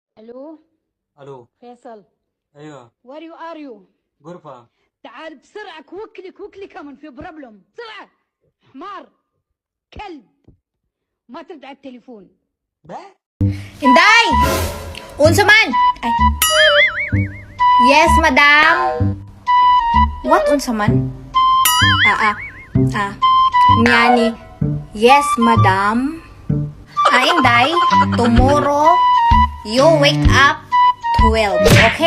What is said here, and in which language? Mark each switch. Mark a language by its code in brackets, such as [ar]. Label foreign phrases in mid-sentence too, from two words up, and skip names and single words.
[ar] الو الو. فيصل، ايوه. [en] where are you? [ar] غرفة. تعال بسرعه، كوكلي كمان في بروبلم، بسرعه. حمار، كلب، ما ترد على التليفون. ده [ceb] Inday! Unsa man? Ay. [en] Yes, madam. What [ceb] unsa man? [en] Nyani. Yes, madam. Inday, tomorrow you wake up 12, okay?